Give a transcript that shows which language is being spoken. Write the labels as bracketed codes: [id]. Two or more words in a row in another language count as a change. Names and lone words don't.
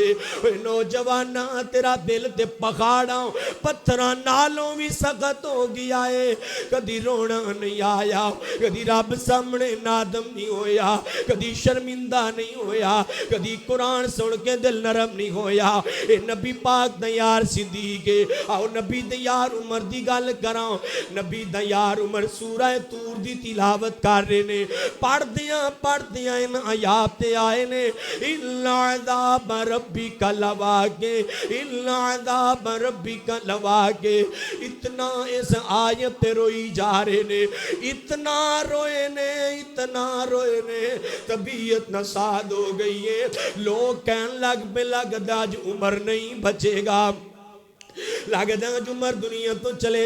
[pa] نوجواناں تیرا دل تے پہاڑاں پتھراں نالوں بھی سخت ہو گیا ہے کدی رونا نہیں آیا کدی رب سامنے نادم نہیں ہویا کدی شرمندہ نہیں ہویا کدی قرآن سن کے دل نرم نہیں ہویا. اے نبی پاک دا یار صدیق آؤ نبی دا یار عمر دی گل کراں نبی دا یار عمر سورہ طور دی تلاوت کر رہے نے پڑھدیاں ان آیات تے آئے نے [ar] إن عذاب ربك لواقع إن عذاب ربك لواقع [pa] इल्ला अज़ाब रब्बिका लवाके اتنا اس آیت تے روئی جا رہے نے اتنا روئے نے طبیعت ناساز ہو گئی ہے لوک کہن لگ پئے لگدا اج عمر نہیں بچے گا لگدا عمر دنیا توں چلے